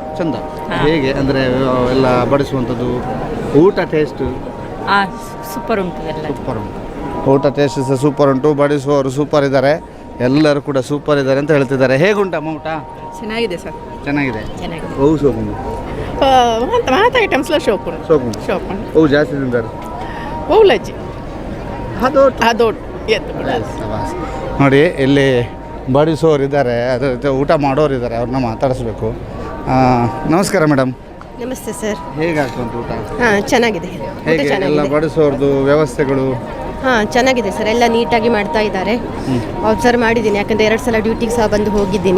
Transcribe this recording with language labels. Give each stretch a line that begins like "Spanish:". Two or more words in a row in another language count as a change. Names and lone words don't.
Kannada: ಚಂದ ಹೇಗೆ ಅಂದರೆ ಎಲ್ಲ ಬಡಿಸುವಂಥದ್ದು ಊಟ ಟೇಸ್ಟ್? ಸೂಪರ್ ಉಂಟು ಎಲ್ಲ. ಸೂಪರ್ ಉಂಟು, ಊಟ ಟೇಸ್ಟ್ ಸಹ ಸೂಪರ್ ಉಂಟು, ಬಡಿಸುವವರು ಸೂಪರ್ ಇದ್ದಾರೆ, ಎಲ್ಲರೂ ಕೂಡ ಸೂಪರ್ ಇದ್ದಾರೆ ಅಂತ ಹೇಳ್ತಿದ್ದಾರೆ. ಹೇಗುಂಟಮ್ಮ ಊಟ? ಚೆನ್ನಾಗಿದೆ ಸರ್. ಚೆನ್ನಾಗಿದೆ. ಚೆನ್ನಾಗಿದೆ.
Tulu: ಹೂ ಸೋಕುಂಡು ಮಾತ ಐಟಮ್ಸ್ಲ ಶೋಕುಂಡು ಸೋಕುಂಡು ಶೋಕುಂಡು
Kannada: ಹೂ ಜಾಸ್ತಿ ತಿಂತಾರೆ.
Tulu: ಓಲಜ್ಜಿ ಅದೊಟ್ಟು ಅದೊಟ್ಟು ಎತ್ತು
Kannada: ನೋಡಿ ಇಲ್ಲಿ ಬಡಿಸೋರು ಇದ್ದಾರೆ, ಅದ್ರ ಜೊತೆ ಊಟ ಮಾಡೋರು ಇದ್ದಾರೆ, ಅವ್ರನ್ನ ಮಾತಾಡಿಸ್ಬೇಕು. ನಮಸ್ಕಾರ ಮೇಡಮ್. ನಮಸ್ತೆ ಸರ್. ಹೇಗಾಗ್ತುಂಟು ಊಟ? ಹಾಂ ಚೆನ್ನಾಗಿದೆ. ಹೇಗೆ ಎಲ್ಲ ಬಡಿಸೋರ್ದು ವ್ಯವಸ್ಥೆಗಳು? ಹಾಂ ಚೆನ್ನಾಗಿದೆ ಸರ್, ಎಲ್ಲ ನೀಟಾಗಿ ಮಾಡ್ತಾ ಇದ್ದಾರೆ. ಅಬ್ಸರ್ವ್ ಮಾಡಿದ್ದೀನಿ, ಯಾಕಂದರೆ 2 ಸಲ ಡ್ಯೂಟಿಗೆ ಸಹ ಬಂದು ಹೋಗಿದ್ದೀನಿ.